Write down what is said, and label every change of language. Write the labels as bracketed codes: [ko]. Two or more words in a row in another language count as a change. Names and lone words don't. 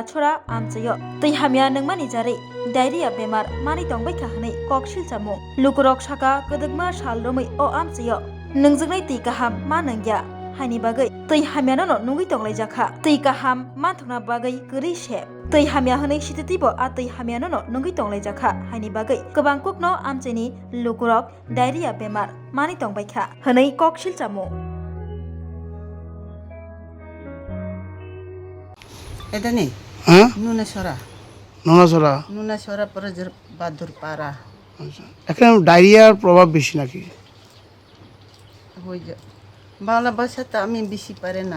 [trp] छरा आमचयो तै हामिया नोंमानि जारै डायरिया बेमार मानि दंबाय थाहनै ककसिल जामु लुकुरक साका गदगमा सालरमै ओ आमचयो नोंजोंनाय तै गाहाम मा नंग्या हानि बागै तै हामियानो न नुगै दंलाय जाखा तै गाहाम मानथना बागै गोरै से तै हामिया हनै सिथितिबो आ तै हामियानो न नुगै दंलाय जाखा हानि बागै गोबां कुकनो आमचेनि लुकुरक डायरिया बेमार मानि दंबायखा हनै ककसिल जामु [bn] এটা নেই হ্যাঁ নুনেশ্বরা নোনাছড়া নুনেশ্বরা পরে বাদুর পাড়া আচ্ছা এখানে ডায়রিয়ার প্রভাব বেশি নাকি হয়ে যা বাংলা ভাষা তো আমি বেশি পারে না